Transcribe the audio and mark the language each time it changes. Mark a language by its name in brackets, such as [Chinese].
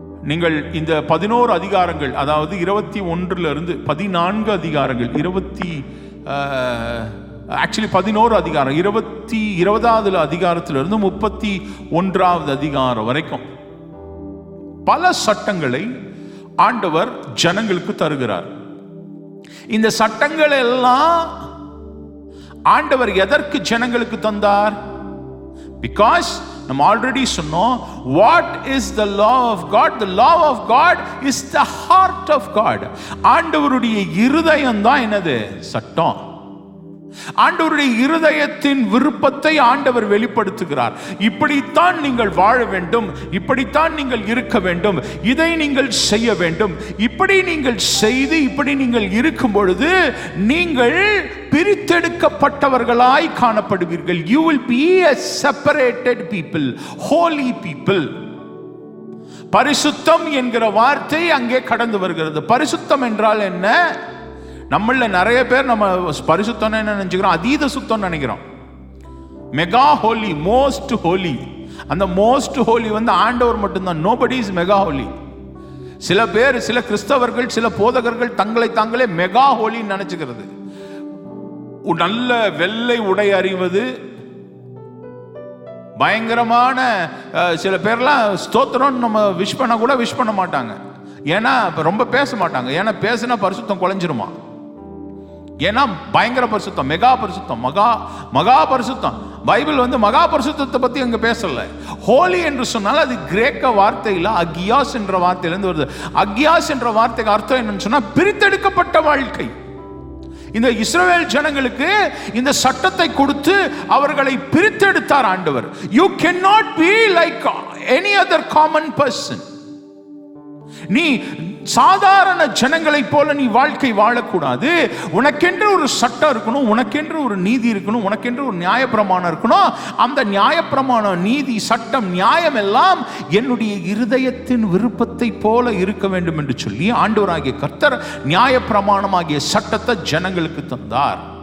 [Tamil] நீங்கள் இந்த 11 அதிகாரங்கள், அதாவது 21 14 அதிகாரங்கள், 11 அதிகாரம், 20வது அதிகாரத்திலிருந்து 31வது அதிகாரம் வரைக்கும் பல சட்டங்களை ஆண்டவர் ஜனங்களுக்கு தருகிறார். இந்த சட்டங்கள் எல்லாம் ஆண்டவர் எதற்கு ஜனங்களுக்கு தந்தார்? [English] because [Tamil] நம்ம ஆல்ரெடி சொன்னோம், [English] what is the law of God? The law of God is the heart of God. [Tamil] ஆண்டவருடைய இருதயம் தான் என்னது? சட்டம். ஆண்டவருடைய இருதயத்தின் விருப்பத்தை ஆண்டவர் வெளிப்படுத்துகிறார். இப்படித்தான் நீங்கள் வாழ வேண்டும், இப்படித்தான் நீங்கள் இருக்க வேண்டும், இதை நீங்கள் செய்ய வேண்டும். இப்படி நீங்கள் செய்து இப்படி நீங்கள் இருக்கும் பொழுது நீங்கள் பிரித்தெடுக்கப்பட்டவர்களாய் காணப்படுவீர்கள். [English] You will be a separated people, holy people. [Tamil] பரிசுத்தம் என்கிற வார்த்தை அங்கே கடந்து வருகிறது. பரிசுத்தம் என்றால் என்ன? நம்மள நிறைய பேர் நம்ம பரிசுத்தம் என்ன நினைச்சுக்கிறோம்? அதீத சுத்தம் நினைக்கிறோம். [English] Mega holy, most holy. [Tamil] அந்த மோஸ்ட் ஹோலி ஆண்டவர் மட்டும்தான். [English] Nobody is mega holy. [Tamil] சில பேர், சில கிறிஸ்தவர்கள், சில போதகர்கள் தங்களை தாங்களே மெகா ஹோலி நினைச்சுக்கிறது. நல்ல வெள்ளை உடை அறிவது, பயங்கரமான சில பேர்லாம் ஸ்தோத்திரம் நம்ம விஷ் பண்ண கூட விஷ் பண்ண மாட்டாங்க. ஏன்னா ரொம்ப பேச மாட்டாங்க. ஏன்னா பேசினா பரிசுத்தம் குலைஞ்சிருமா. ஏன்னா பயங்கர பரிசுத்தம், மெகா பரிசுத்தம், மகா பரிசுத்தம். பைபிள் மகா பரிசுத்தத்தை பத்தி அங்க பேசல. ஹோலி என்று சொன்னால் அது கிரேக்க வார்த்தையில அகியாஸ் என்ற வார்த்தையிலிருந்து வருது. அகியாஸ் என்ற வார்த்தைக்கு அர்த்தம் என்னன்னு சொன்னா பிரித்தெடுக்கப்பட்ட வாழ்க்கை. இந்த இஸ்ரவேல் ஜனங்களுக்கு இந்த சட்டத்தை கொடுத்து அவர்களை பிரித்தெடுத்தார் ஆண்டவர். [English] You cannot be like any other common person. [Tamil] நீ சாதாரண ஜனங்களை போல நீ வாழ்க்கை வாழக்கூடாது. உனக்கென்று ஒரு சட்டம் இருக்கணும், உனக்கென்று ஒரு நீதி இருக்கணும், உனக்கென்று ஒரு நியாயப்பிரமாணம் இருக்கணும். அந்த நியாயப்பிரமாணம், நீதி, சட்டம், நியாயம் எல்லாம் என்னுடைய இருதயத்தின் விருப்பத்தை போல இருக்க வேண்டும் என்று சொல்லி ஆண்டவராகிய கர்த்தர் நியாயப்பிரமாணமாகிய சட்டத்தை ஜனங்களுக்கு தந்தார்.